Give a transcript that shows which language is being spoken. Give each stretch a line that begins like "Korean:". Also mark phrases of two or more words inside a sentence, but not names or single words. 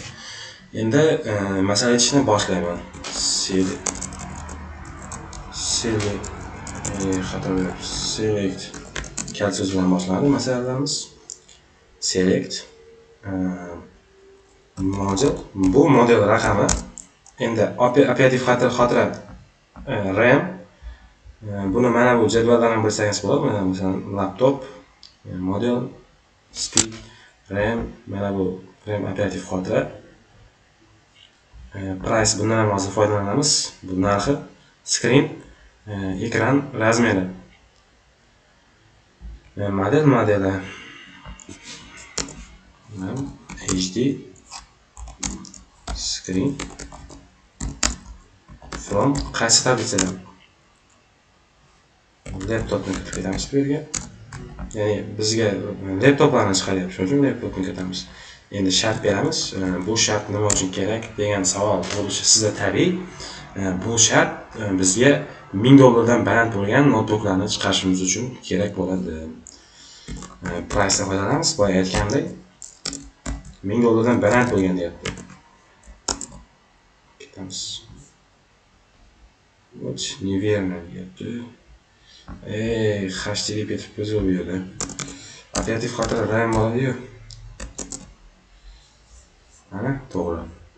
Uzbek: Endi masala yechishni boshlayman. Select kalso'z bilan boshlanadi masalalarimiz.
English: Select model,
Uzbek: bu model raqami. Endi operativ xotira RAM. Buni mana bu jadvaldan ham bilsangiz bo'ladi. Mana masalan
English: laptop, model, speed, RAM,
Uzbek: mana bu RAM operativ xotira. Price, bundan ham hozir foydalanamiz. Bu narxi, screen, ekran razmeri. Modeli
English: HD screen from
Uzbek: qaysi tablisadan? Laptopni kiritib ketamiz bu yerga. Ya'ni bizga laptoplarni chiqaryapti, shuning uchun laptopni kiritamiz. Endi shart beramiz. Bu shart nima uchun kerak degan savol bo'lishi sizda tabiiy. Bu shart bizga $1000 baland bo'lgan notebooklarni chiqarishimiz uchun kerak bo'ladi. Price'dan foydalanamiz. Boya aytganimdek, $1000 baland bo'lgan deyapti. Ketamiz.
Russian: Вот, неверно deyapti.
Uzbek: HTTP yozuv bu yerda. Operativ xotira RAM bo'ladi-yu. Mana to'g'ri.